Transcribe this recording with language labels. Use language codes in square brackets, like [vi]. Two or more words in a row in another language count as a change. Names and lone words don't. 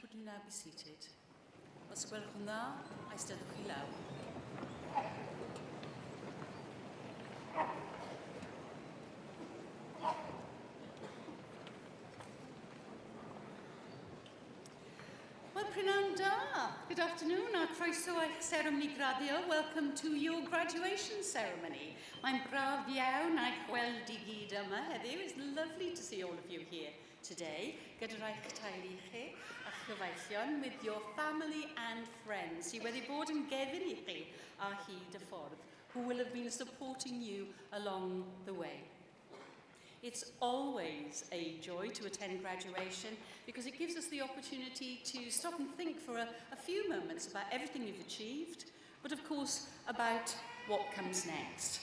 [en] Would you now be seated? [cy] Os gwelwch yn dda, eistedwch chi lawr. Wel, prynawn da. [en] Good afternoon. [cy] A croeso i'ch seremoni graddio. [en] Welcome to your graduation ceremony. [cy] Mae'n braf iawn a'ch gweld i gyd yma heddiw. [en] It's lovely to see all of you here today, [cy] gyda'r eich teulu chi a chyfeillion, [en] with your family and friends [cy] sydd wedi bod yn gefn i chi ar hyd y ffordd, [en] who will have been supporting you along the way. It's always a joy to attend graduation because it gives us the opportunity to stop and think for a few moments about everything you've achieved, but of course about what comes next.